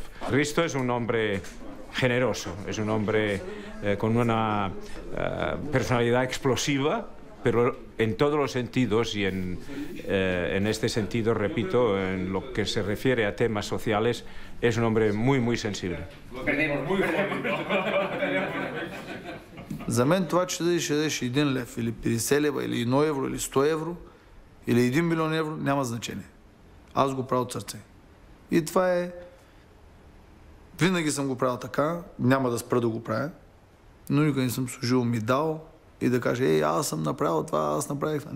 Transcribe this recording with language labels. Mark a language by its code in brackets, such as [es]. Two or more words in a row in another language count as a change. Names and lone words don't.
[es] Hristo es un hombre generoso, es un hombre con una personalidad explosiva, pero en todos los sentidos y en este sentido, repito, en lo que se refiere a temas sociales, es un hombre muy, muy sensible. [bg] За мен това, че да дадеш 1 лев или 50 лева или 1 евро или 100 евро или 1 милион евро няма значение. Аз го правя от сърце. И това е... Винаги съм го правил така, няма да спра да го правя, но никога не съм служил медал и да кажа, аз съм направил това, аз направих това.